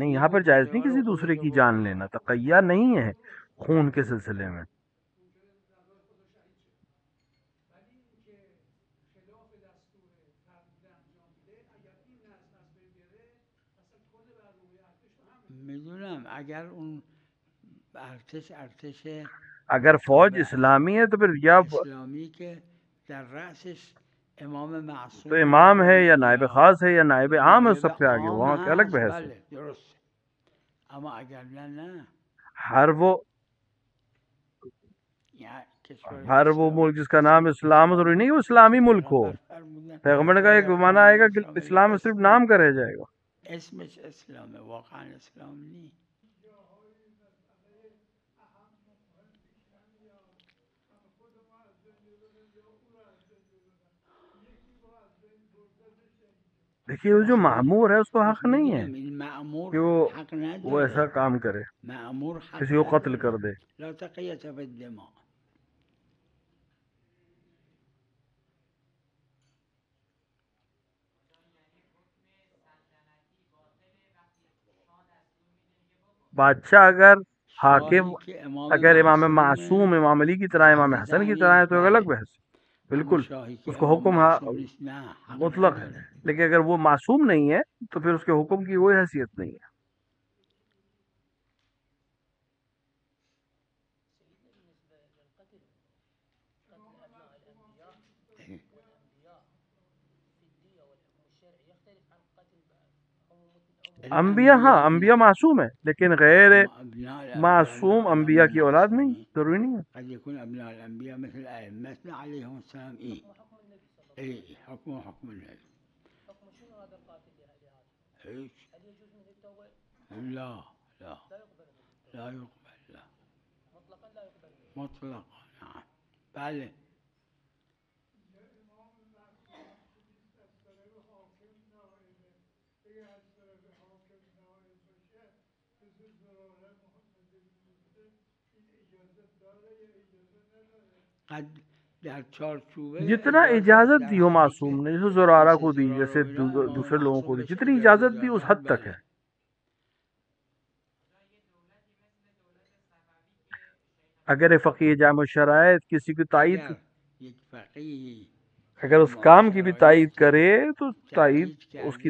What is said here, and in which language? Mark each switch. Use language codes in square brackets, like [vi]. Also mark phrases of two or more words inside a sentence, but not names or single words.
[ur] نہیں، یہاں پر جائز نہیں [fa] کشته [ur] किसी [fa] رو [ur] दूसरे [fa] خودشو [ur] کی جان [fa] بکشه. [ur] لینا، تقیہ نہیں ہے خون کے سلسلے میں. [fa] میدونم اگر اون ارتش [ur] اگر فوج [fa] تابع [ur] اسلامی ہے تو پھر یا [fa] اسلامی که در رأسش امام [ur] तो [fa] معصوم [ur] امام ہے یا نائب [fa] یا [ur] خاص ہے یا نائب عام ہے، اس [fa] نایب [ur] سب سے آگے, [fa] عام [ur] وہاں کی الگ [fa] هست [ur] بحث ہے. [fa] بله درسته. اما اگر نه [ur] ہر وہ [fa] یعنی کشور [ur] ہر وہ [fa] اسلامی [ur] ملک جس کا نام اسلام، ضروری نہیں کہ وہ اسلامی ملک ہو. [fa] پیغمبر فرمودن [ur] پیغمبر نے کہا ایک [fa] باید [ur] ज़माना [fa] جمهوری [ur] آئے گا کہ [fa] اسلامی [ur] اسلام میں صرف نام کا رہ جائے گا. [fa] اسمش اسلامه واقعا اسلام نیست. [ur] دیکھیے وہ جو مامور ہے اس کو حق نہیں ہے [fa] میدونم این [ur] कि [fa] مأمور حق [ur] وہ ایسا [fa] نداره، [ur] کام کرے, [fa] مأمور حق [ur] کسی کو قتل کر [fa] نداره. [ur] दे. [ar] لا تقیة فی الدماء. [ur] بادشاہ اگر حاکم, [fa] شاهی که امام [ur] اگر امام معصوم, [fa] معصومه [ur] امام علی کی طرح، امام [fa] اهل [ur] حسن کی طرح ہے [fa] تعیین [ur] تو ایک الگ [fa] بله، [ur] بحث ہے. [fa] اما [ur] बिल्कुल [fa] شاهی که [ur] उसको [fa] امام [ur] हुक्म [fa] معصوم نیست نه حق [ur] مطلق ہے. [fa] نداره. [ur] لیکن اگر وہ معصوم نہیں ہے تو پھر اس کے حکم کی کوئی حیثیت نہیں ہے. انبیاء، ہاں انبیاء [fa] الانبیاء نه، [ur] معصوم ہے، لیکن غیر [fa] اما [ar] ابناء الانبیاء [fa] نه، [ur] मासूम [fa] آدم [ur] انبیاء کی اولاد نہیں, [fa] معصومین. [ur] ضروری نہیں ہے. [ar] قد يكون ابناء الانبیاء مثل ائمتنا عليهم السلام ايه حكم النبي. هيك لا لا لا يقبل لا مطلقا. [fa] نعم بله. قد در چارچوبه [ur] जितना [fa] اجازت [ur] इजाजत [fa] در [ur] دی ہو [fa] حدی [ur] मासूम [fa] که [ur] نے، جیسے زرارہ [fa] مثل [ur] کو دی, [fa] زرار و [ur] जैसे [fa] اینا امام [ur] دوسرے لوگوں [fa] معصوم [ur] کو دی, [fa] بهش [ur] जितनी [fa] اجازه [ur] اجازت دی اس [fa] دادن [ur] حد تک ہے. [fa] بله. [ur] اگر فقیہ جامع شرائط کسی کی تائید, [fa] اگر یک فقیهی [ur] اگر اس [fa] جامع [ur] کام کی بھی تائید [fa] شرایط [ur] کرے تو تائید, [fa] تأیید کرده